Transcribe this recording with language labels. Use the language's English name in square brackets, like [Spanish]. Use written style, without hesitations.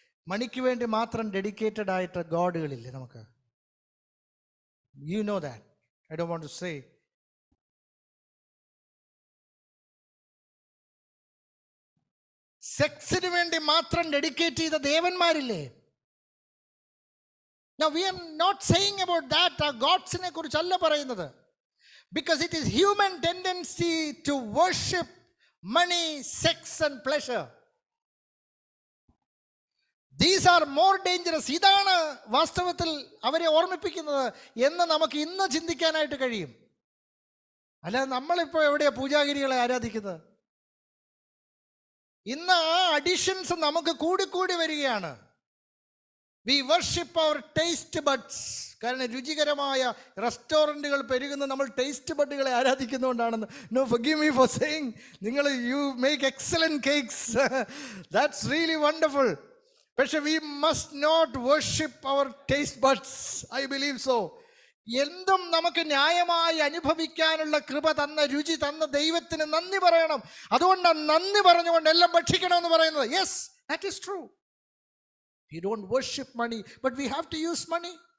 [Malayalam] മണിക്ക് വേണ്ടി മാത്രം ഡെഡിക്കേറ്റഡ് ആയിട്ട് ഗോഡുകളില്ലേ നമുക്ക്? [English] You know that. I don't want to say. [Malayalam] സെക്സിന് വേണ്ടി മാത്രം ഡെഡിക്കേറ്റ് ചെയ്ത ദേവന്മാരില്ലേ? [English] Now we are not saying about that. [Malayalam] ആ ഗോഡ്സിനെ കുറിച്ചല്ല പറയുന്നത്. [English] Because it is human tendency to worship money, sex and pleasure. These are more dangerous. [Malayalam] ഇതാണ് വാസ്തവത്തിൽ അവരെ ഓർമ്മിപ്പിക്കുന്നത് എന്ന് നമുക്ക് ഇന്ന് ചിന്തിക്കാനായിട്ട് കഴിയും. അല്ല, നമ്മളിപ്പോൾ എവിടെയാ പൂജാഗിരികളെ ആരാധിക്കുന്നത്? ഇന്ന് ആ അഡിഷൻസ് നമുക്ക് കൂടിക്കൂടി വരികയാണ്. [English] We worship our taste buds. [Malayalam] കാരണം രുചികരമായ റെസ്റ്റോറൻറ്റുകൾ പെരുകുന്ന നമ്മൾ taste ബഡുകളെ ആരാധിക്കുന്നതുകൊണ്ടാണെന്ന്. [English] No, forgive me for saying. നിങ്ങൾ you make excellent cakes, that's really wonderful. പക്ഷെ we must not worship our taste buds. I believe so. [Malayalam] എന്തും നമുക്ക് ന്യായമായി അനുഭവിക്കാനുള്ള കൃപ തന്ന, രുചി തന്ന ദൈവത്തിന് നന്ദി പറയണം. അതുകൊണ്ടാണ് നന്ദി പറഞ്ഞുകൊണ്ട് എല്ലാം ഭക്ഷിക്കണമെന്ന് പറയുന്നത്. [English] Yes, that is true. We don't worship money, but we have to use money.